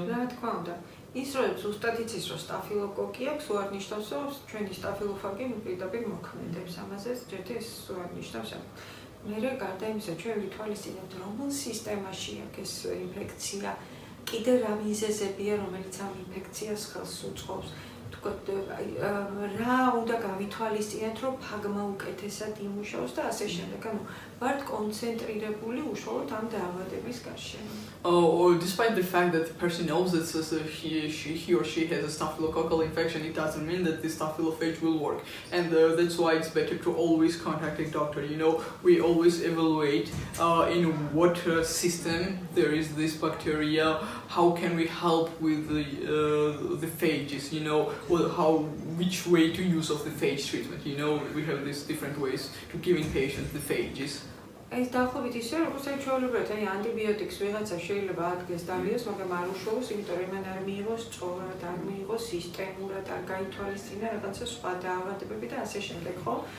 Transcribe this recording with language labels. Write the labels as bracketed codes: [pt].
[ka] რა თქმა უნდა ის რომ ზუსტად იცის რომ სტაფილოკოკი აქვს უარ ნიშნავს რომ ჩვენი სტაფილოფაგი პირდაპირ მოქმედებს ამაზე ჯერჯერ ეს უარ ნიშნავს მე გარდა იმისა ჩვენ ვითვალისწინებთ რომელ სისტემაში აქვს ეს ინფექცია კიდე რა მიზეზებია, რომელიც ამ ინფექციას ხელს უწყობს. თქვათ, რა უნდა გავითვალისწინოთ, რომ ფაგმა უკეთესად იმუშაოს და ასე შემდეგ. ანუ ვართ კონცენტრირებული უშუალოდ ამ დაავადების გარშემო. [en] Or despite the fact that the person knows that he or she has a staphylococcal infection, it doesn't mean that the staphylophage will work. And that's why it's better to always contact a doctor. You know, we always evaluate in what system there is this bacteria, how can we help with the phages, you know, which way to use of the phage treatment. You know, we have these different ways to giving patients the phages. [ka] ეს დაახლოებით ისე, როგორც აი ჩვეულებრივად, აი ანტიბიოტიკს ვიღაცა შეიძლება ადგეს დალიოს, მაგრამ არ უშუალოს, იმიტომ რომ მან არ მიიღოს სწორად, არ მიიღოს სისტემურად, არ გაითვალისწინა რაღაცა სხვა დაავადებები და ასე შემდეგ, ხო?